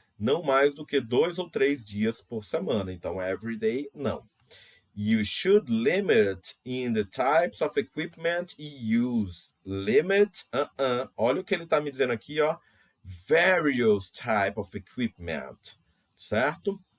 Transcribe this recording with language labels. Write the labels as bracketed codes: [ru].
[pt] Não mais do que 2 ou 3 dias por semana. Então, [en] every day, [pt] não. [en] You should limit in the types of equipment you use. [pt] Limit, olha o que ele está me dizendo aqui, ó. [en] Various type of equipment, [pt] certo?